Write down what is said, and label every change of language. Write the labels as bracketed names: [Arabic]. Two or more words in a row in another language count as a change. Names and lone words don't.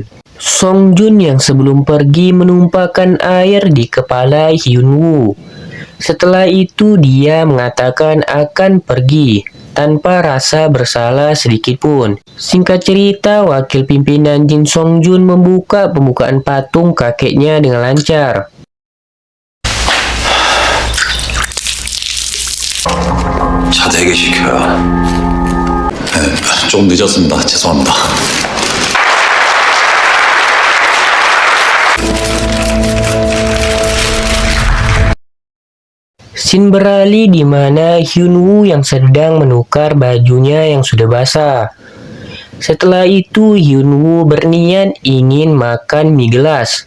[Indonesian] Song Jun yang sebelum pergi menumpahkan air di kepala Hyunwoo. Setelah itu dia mengatakan akan pergi tanpa rasa bersalah sedikitpun. Singkat cerita, wakil pimpinan Jin Song Jun membuka pembukaan patung kakeknya dengan lancar. [Korean] 차 대기시켜요. 네, 조금 늦었습니다. 죄송합니다. [Indonesian] Scene beralih di mana Hyunwoo yang sedang menukar bajunya yang sudah basah. Setelah itu, Hyunwoo berniat ingin makan mie gelas.